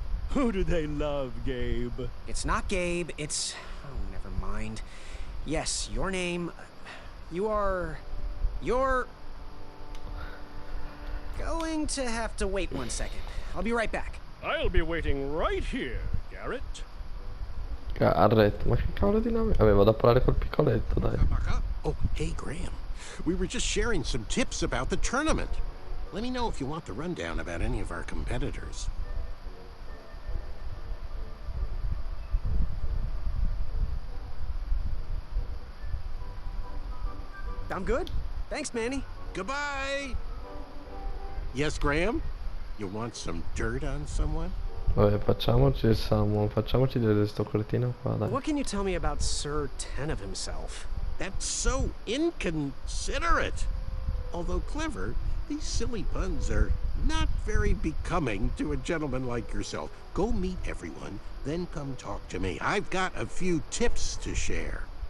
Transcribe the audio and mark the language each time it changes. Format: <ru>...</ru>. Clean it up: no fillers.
<en>Who do they love, Gabe? It's not Gabe, it's... oh, never mind. Yes, your name... You're going to have to wait 1 second. I'll be right back. I'll be waiting right here, Garrett.</en> <it>Garrett, ma che cavolo di nome? Vabbè, vado a parlare col piccoletto, dai.</it> <en>Oh, hey, Graham. We were just sharing some tips about the tournament. Let me know if you want the rundown about any of our competitors. I'm good. Thanks, Manny. Goodbye! Yes, Graham? You want some dirt on someone?</en> <it>Vabbè, facciamoci il salmone, facciamoci vedere sto cretino qua, dai.</it> <en>What can you tell me about Sir Ten of himself? That's so inconsiderate. Although clever, these silly puns are not very becoming to a gentleman like yourself. Go meet everyone, then come talk to me. I've got a few tips to share.</en>